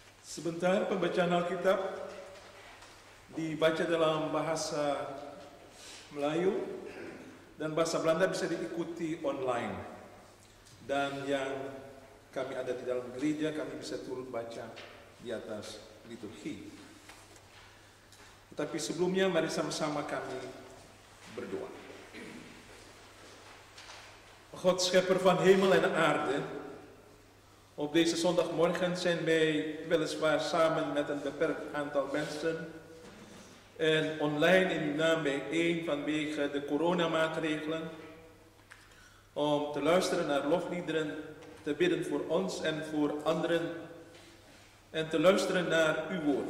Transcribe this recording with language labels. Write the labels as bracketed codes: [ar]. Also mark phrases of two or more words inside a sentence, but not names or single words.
[id] Sebentar pembacaan Alkitab dibaca dalam bahasa Melayu dan bahasa Belanda bisa diikuti online. Dan yang kami ada di dalam gereja, kami bisa turut baca di atas liturgi. Tetapi sebelumnya mari sama-sama kami berdoa. [nl] God, schepper van hemel en aarde, op deze zondagmorgen zijn wij weliswaar samen met een beperkt aantal mensen en online in uw naam bijeen vanwege de coronamaatregelen om te luisteren naar lofliederen, te bidden voor ons en voor anderen en te luisteren naar uw woord.